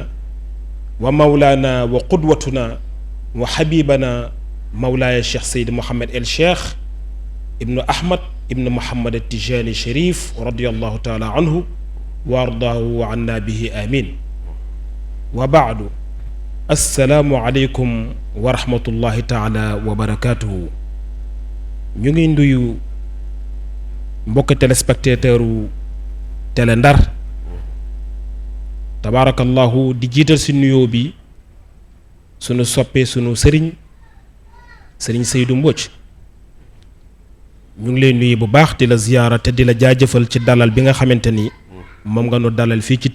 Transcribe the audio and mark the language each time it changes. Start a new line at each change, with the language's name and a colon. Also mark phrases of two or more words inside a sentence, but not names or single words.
Arabic: ومولانا وقدوتنا وحبيبنا مولاي الشيخ سيد محمد الشيخ ابن أحمد ابن محمد التجاني الشريف رضي الله تعالى عنه وارضاه وعنا به آمين وبعد السلام عليكم ورحمة الله تعالى وبركاته
Wolof: ñu ngi nuyu mbokk téléspectateur Télé Ndar tabarakallahu di jiital si nuyoo bi sunu soppee sunu sëriñ Seydou Mbodj ñu ngi lay nuyu bu baax di la ziyaara te di la jaajëfal ci dalal bi nga xamante ni moom nga nu dalal fii ci